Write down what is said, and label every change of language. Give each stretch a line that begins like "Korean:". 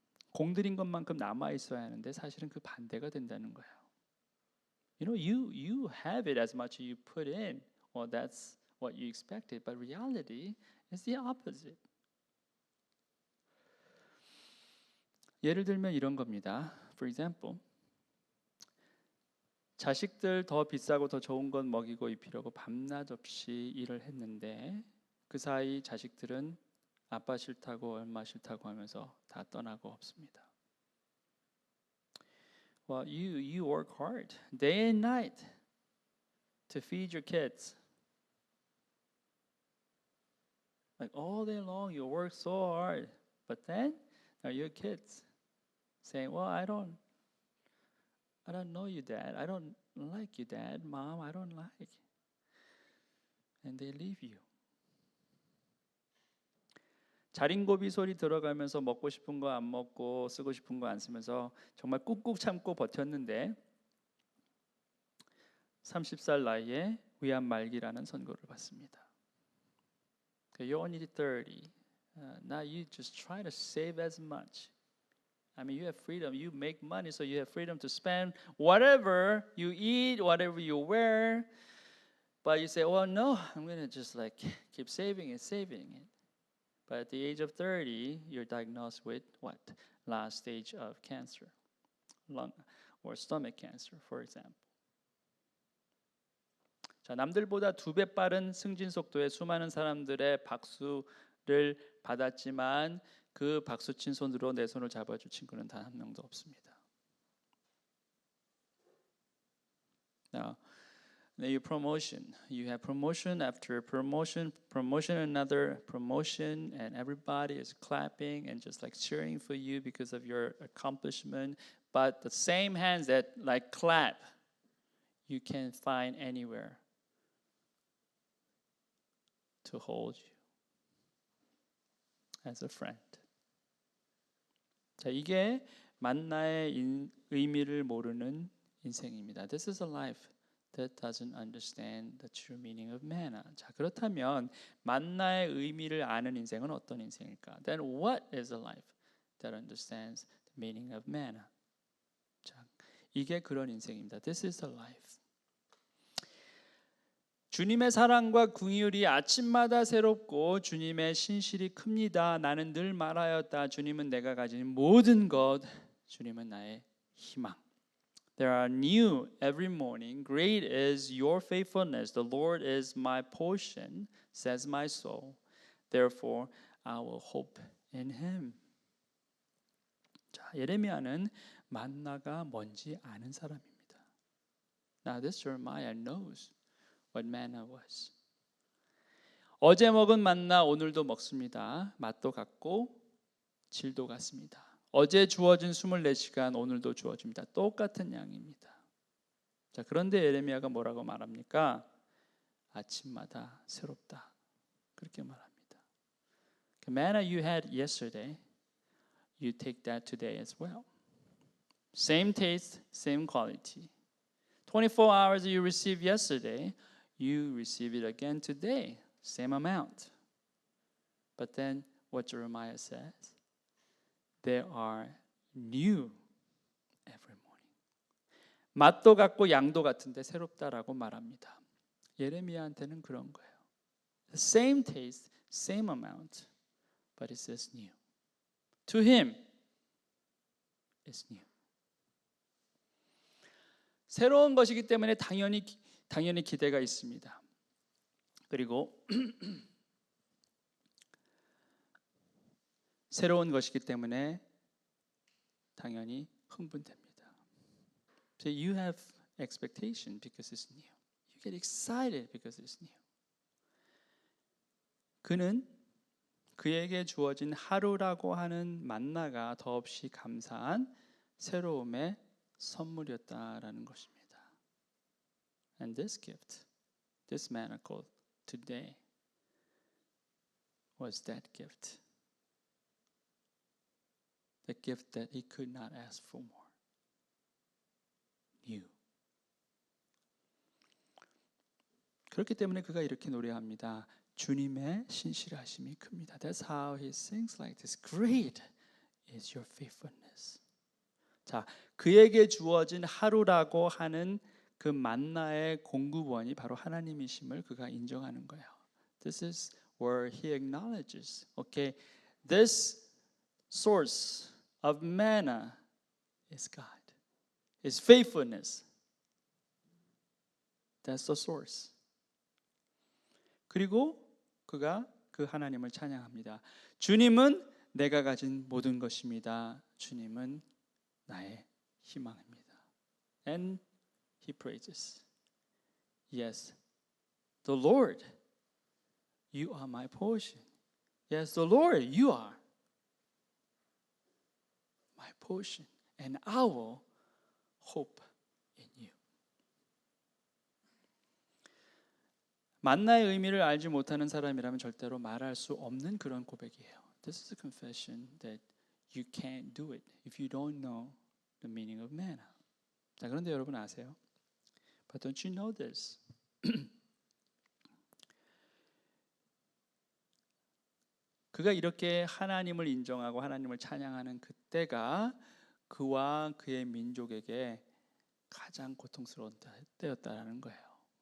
Korean: 공들인 것만큼 남아 있어야 하는데 사실은 그 반대가 된다는 거예요.
English: You have it as much as you put in. Well, that's what you expected, but reality is the opposite.
Korean: 예를 들면 이런 겁니다.
English: For example,
Korean: 자식들 더 비싸고 더 좋은 건 먹이고 입히려고 밤낮 없이 일을 했는데 그 사이 자식들은 아빠 싫다고 엄마 싫다고 하면서 다 떠나고 없습니다.
English: Well, you work hard day and night to feed your kids. Like all day long you work so hard, but then are your kids saying, "Well, I don't know you, Dad. I don't like you, Dad. Mom, I don't like." And they leave you.
Korean: 자린고비 소리 들어가면서 먹고 싶은 거 안 먹고 쓰고 싶은 거 안 쓰면서 정말 꾹꾹 참고 버텼는데 30살 나이에 위암 말기라는 선고를 받습니다.
English: You're only 30. Now you just try to save as much. I mean, you have freedom. You make money, so you have freedom to spend whatever you eat, whatever you wear. But you say, well, no, I'm going to just keep saving it. But at the age of 30, you're diagnosed with what? Last stage of cancer, lung or stomach cancer, for example.
Korean: 자, 남들보다 2배 빠른 승진 속도의 수많은 사람들의 박수를 받았지만 그 박수친 손으로 내 손을 잡아줄 친구는 단 한 명도 없습니다.
English: Now, your promotion. You have promotion after promotion, another promotion, and everybody is clapping and just cheering for you because of your accomplishment. But the same hands that clap, you can't find anywhere to hold you as a friend.
Korean: 자, 이게 만나의 의미를 모르는 인생입니다.
English: This is a life that doesn't understand the true meaning of manna.
Korean: 자, 그렇다면 만나의 의미를 아는 인생은 어떤 인생일까?
English: Then what is a life that understands the meaning of manna?
Korean: 자, 이게 그런 인생입니다.
English: This is a life.
Korean: 주님의 사랑과 긍휼이 아침마다 새롭고 주님의 신실이 큽니다. 나는 늘 말하였다. 주님은 내가 가진 모든 것, 주님은 나의 희망.
English: There are new every morning. Great is your faithfulness. The Lord is my portion, says my soul. Therefore, I will hope in Him.
Korean: 자, 예레미야는 만나가 뭔지 아는 사람입니다.
English: Now this Jeremiah knows what manna was.
Korean: 어제 먹은 만나 오늘도 먹습니다. 맛도 같고 질도 같습니다. 어제 주어진 24시간 오늘도 주어집니다. 똑같은 양입니다. 자, 그런데 예레미야가 뭐라고 말합니까? 아침마다 새롭다. 그렇게 말합니다.
English: The manna you had yesterday, you take that today as well. Same taste, same quality. 24 hours you received yesterday, you receive it again today, same amount. But then what Jeremiah says, they are new every morning.
Korean: 맛도 같고 양도 같은데 새롭다라고 말합니다. 예레미야한테는 그런 거예요.
English: The same taste, same amount, but it says new. To him, it's new.
Korean: 새로운 것이기 때문에 당연히 기대가 있습니다. 그리고 새로운 것이기 때문에 당연히 흥분됩니다.
English: So you have expectation because it's new. You get excited because it's new.
Korean: 그는 그에게 주어진 하루라고 하는 만나가 더없이 감사한 새로움의 선물이었다라는 것입니다.
English: And this gift, this manna called today, was that gift. The gift that he could not ask for more. New.
Korean: 그렇기 때문에 그가 이렇게 노래합니다. 주님의 신실하심이 큽니다.
English: That's how he sings like this. Great is your faithfulness.
Korean: 자, 그에게 주어진 하루라고 하는 그 만나의 공급원이 바로 하나님이심을 그가 인정하는 거예요.
English: This is where he acknowledges, okay, this source of manna is God. His faithfulness. That's the source.
Korean: 그리고 그가 그 하나님을 찬양합니다. 주님은 내가 가진 모든 것입니다. 주님은 나의 희망입니다.
English: And he praises. Yes, the Lord, you are my portion. Yes, the Lord, you are my portion and our hope in you.
Korean: 만나의 의미를 알지 못하는 사람이라면 절대로 말할 수 없는 그런 고백이에요.
English: This is a confession that you can't do it if you don't know the meaning of manna.
Korean: 자, 그런데 여러분 아세요?
English: But don't you know this?
Korean: 그가 이렇게 하나님을 인정하고 하나님을 찬양하는 그때가 그와 그의 민족에게 가장 고통스러운 때였다라는 거예요.